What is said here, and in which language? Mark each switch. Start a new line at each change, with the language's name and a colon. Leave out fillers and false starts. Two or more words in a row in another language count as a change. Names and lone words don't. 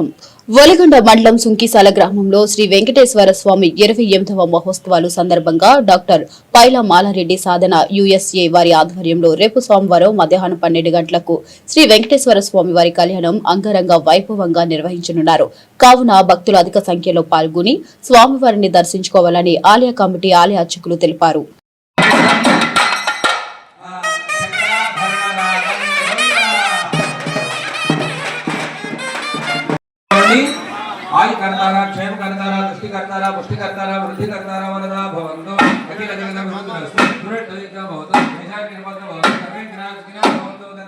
Telugu: వలిగొండ మండలం సుంకిసాల గ్రామంలో శ్రీ వెంకటేశ్వర స్వామి 28వ మహోత్సవాలు సందర్భంగా డాక్టర్ పైలా మాలారెడ్డి సాధన యుఎస్ఏ వారి ఆధ్వర్యంలో రేపు సోమవారం మధ్యాహ్నం 12 గంటలకు శ్రీ వెంకటేశ్వర స్వామి వారి కళ్యాణం అంగరంగ వైభవంగా నిర్వహించనున్నారు. కావున భక్తులు అధిక సంఖ్యలో పాల్గొని స్వామివారిని దర్శించుకోవాలని ఆలయ కమిటీ ఆలయ అర్చకులు తెలిపారు.
Sanskrit: आयु करतारा क्षेम करतारा दृष्टि करतारा पुष्टि करतारा वृद्धि करतारा वरदा भवन्तु अखिल जगत भवन्तु सुरक्षित भवतु निशा निर्मल भवतु सर्वे विनाशकिना भवन्तु